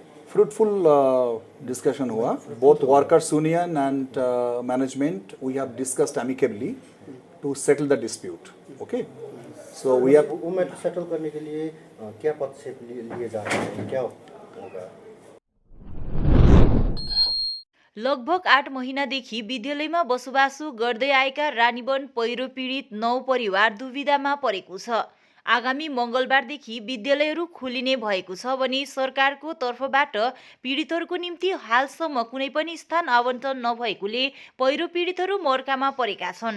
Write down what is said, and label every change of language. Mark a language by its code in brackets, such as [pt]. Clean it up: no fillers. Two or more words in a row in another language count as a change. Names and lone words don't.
[en] fruitful discussion हुआ। both workers union and management we have discussed amicably to settle the dispute. okay, so we have [hi] वो [en] matter settle [hi] करने के लिए क्या पदक्षेप लिए जा रहे हैं, क्या होगा? [ne] लगभग 8 महिनादेखि विद्यालयमा बसोबासो गर्दै आएका रानीवन पहिरो पीडित 9 परिवार दुविधामा परेको छ। आगामी मङ्गलबारदेखि विद्यालयहरू खोलिने भएको छ भने सरकारको तर्फबाट पीडितहरूको निम्ति हालसम्म कुनै पनि स्थान आवन्टन नभएकोले पहिरो पीडितहरू मर्कामा परेका छन्।